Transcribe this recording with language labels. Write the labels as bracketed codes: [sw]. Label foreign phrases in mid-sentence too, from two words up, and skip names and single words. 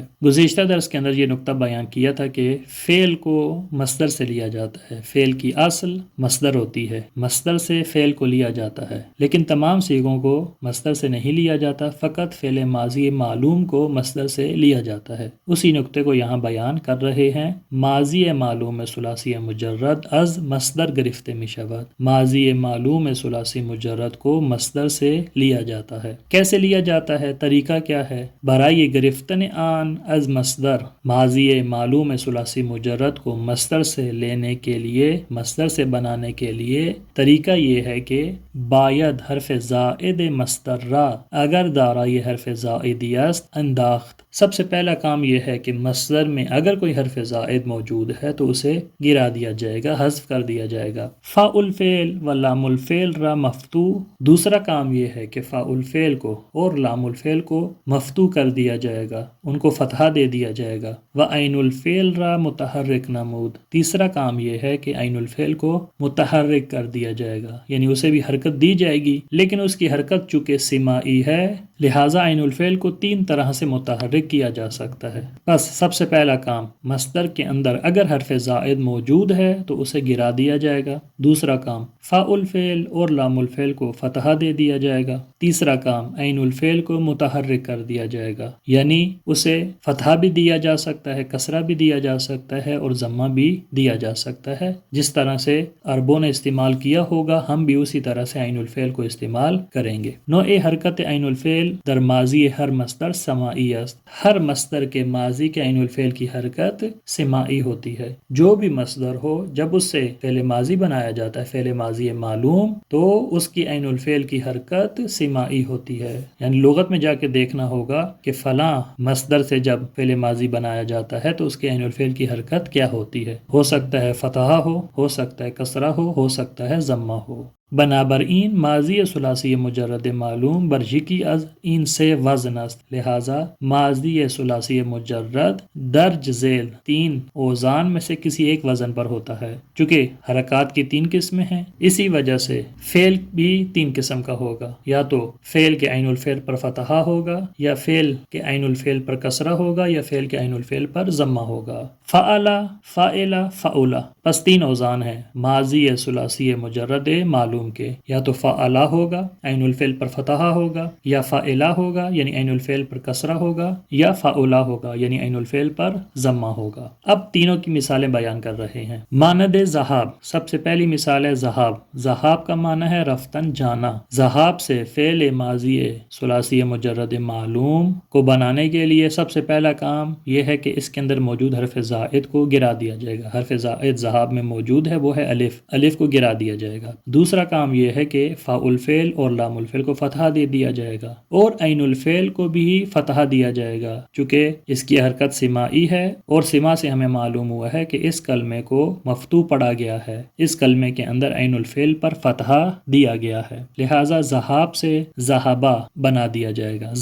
[ur] گزشتہ درس کے اندر یہ نقطہ بیان کیا تھا کہ فعل کو مصدر سے لیا جاتا ہے۔ فعل کی اصل مصدر ہوتی ہے، مصدر سے فعل کو لیا جاتا ہے، لیکن تمام صیغوں کو مصدر سے نہیں لیا جاتا، فقط فعل ماضی معلوم کو مصدر سے لیا جاتا ہے۔ اسی نقطے کو یہاں بیان کر رہے ہیں۔ [fa] ماضی معلوم ثلاثی مجرد از مصدر گرفته می شود۔ [ur] ماضی معلوم ثلاثی مجرد کو مصدر سے لیا جاتا ہے۔ کیسے لیا جاتا ہے؟ طریقہ کیا ہے؟ [fa] برائے گرفتن آن از مصدر، [ur] ماضی معلوم ثلاثی مجرد کو مصدر سے لینے کے لیے، مصدر سے بنانے کے لیے طریقہ یہ ہے کہ [fa] باید حرف زائد مصدر را اگر دارای حرف زائدی است انداخت۔ [ur] سب سے پہلا کام یہ ہے کہ مصدر میں اگر کوئی حرف زائد موجود ہے تو اسے گرا دیا جائے گا، حذف کر دیا جائے گا۔ [fa] فاء الفعل و لام الفعل را مفتوح، [ur] دوسرا کام یہ ہے کہ فاء الفعل کو اور لام الفعل کو مفتوح کر دیا جائے گا، ان کو فتحہ دے دیا جائے گا۔ [fa] و عین الفعل را متحرک نمود، [ur] تیسرا کام یہ ہے کہ عین الفعل کو متحرک کر دیا جائے گا، یعنی اسے بھی حرکت دی جائے گی، لیکن اس کی حرکت چونکہ سماعی ہے لہٰذا عین الفعل کو 3 طرح سے متحرک کیا جا سکتا ہے۔ بس سب سے پہلا کام، مصدر کے اندر اگر حرف زائد موجود ہے تو اسے گرا دیا جائے گا۔ دوسرا کام، فاء الفعل اور لام الفعل کو فتحہ دے دیا دیا جائے گا۔ تیسرا کام عین الفعل کو متحرک کر دیا جائے گا، یعنی اسے فتحہ بھی دیا جا سکتا ہے، کسرہ بھی دیا جا سکتا ہے اور ضمہ بھی دیا جا سکتا ہے۔ جس طرح سے عربوں نے استعمال کیا ہوگا ہم بھی اسی طرح سے عین الفعل کو استعمال کریں گے۔ [fa] نوع حرکت عین الفعل در ماضی ہر مصدر سماعی است۔ [ur] ہر مصدر کے ماضی کے عین الفعل کی حرکت سماعی ہوتی ہے۔ جو بھی مصدر ہو جب اس سے فعل ماضی بنایا جاتا ہے، فعل ماضی معلوم، تو اس کی عین الفعل کی حرکت سماعی ہوتی ہے۔ یعنی لغت میں جا کے دیکھنا ہوگا کہ فلاں مصدر سے جب فعل ماضی بنایا جاتا ہے تو اس کے عین الفعل کی حرکت کیا ہوتی ہے۔ ہو سکتا ہے فتحہ ہو سکتا ہے کسرہ ہو سکتا ہے ضمہ ہو۔ [fa] بنابراین ماضی ثلاثی مجرد معلوم برجکی از این سے وزن است، [ur] لہذا ماضی ثلاثی مجرد درج ذیل 3 اوزان میں سے کسی ایک وزن پر ہوتا ہے۔ چونکہ حرکات کی 3 قسمیں ہیں، اسی وجہ سے فعل بھی 3 قسم کا ہوگا، یا تو فعل کے عین الفعل پر فتحہ ہوگا، یا فعل کے عین الفعل پر کسرہ ہوگا، یا فعل کے عین الفعل پر ضمہ ہوگا۔ فعلا، فاعلا، فعولا، بس 3 اوزان ہیں ماضی ثلاثی مجرد معلوم کے، یا تو فعلا ہوگا عین الفعل پر فتحہ ہوگا، یا فاعلا ہوگا یعنی عین الفعل پر کسرہ ہوگا، یا فعولا ہوگا یعنی عین الفعل پر ضمہ ہوگا۔ اب تینوں کی مثالیں بیان کر رہے ہیں۔ مانند ذہاب، سب سے پہلی مثال ہے ذہاب۔ ذہاب کا معنی ہے رفتن، جانا۔ ذہاب سے فعل ماضی ثلاثی مجرد معلوم کو بنانے کے لیے سب سے پہلا کام یہ ہے کہ اس کے اندر موجود حرف زائد کو گرا دیا جائے گا۔ حرف زائد ذہاب میں موجود ہے، وہ ہے الف، الف کو گرا دیا جائے گا۔ دوسرا کام یہ ہے کہ فاء الفعل اور لام الفعل کو فتحہ دے دیا جائے گا، اور عین الفعل کو بھی فتحہ دیا جائے گا، چونکہ اس کی حرکت سماعی ہے، اور سما سے ہمیں معلوم ہوا ہے کہ اس کلمے کو مفتوح پڑھا گیا ہے، اس کلمے کے اندر عین الفعل پر فتحہ دیا گیا ہے، لہٰذا ذہاب سے ذہبا بنا دیا جائے گا۔